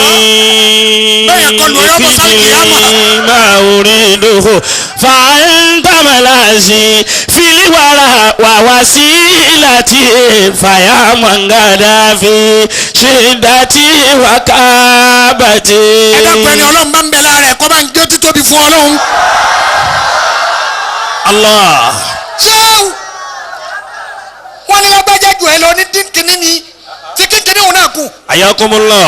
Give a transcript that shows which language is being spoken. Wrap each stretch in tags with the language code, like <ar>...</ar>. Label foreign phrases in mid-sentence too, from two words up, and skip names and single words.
<ar>ما أريده فأنت ملاذي في الورى ووسيلتي فيا منجدي في شدتي وكآبتي.</ar> <yo>ẹ̀dá pẹ̀lú ọlọ́run bá ń bẹ lára ẹ̀ kọ́ bá ń gbé títóbi fún ọlọ́run. Allah. sẹ́wù wọ́n ní lágbájá jù ẹ lọ ní kínkínní ni tí kínkínní òun náà kù. Ayakumullah.</yo>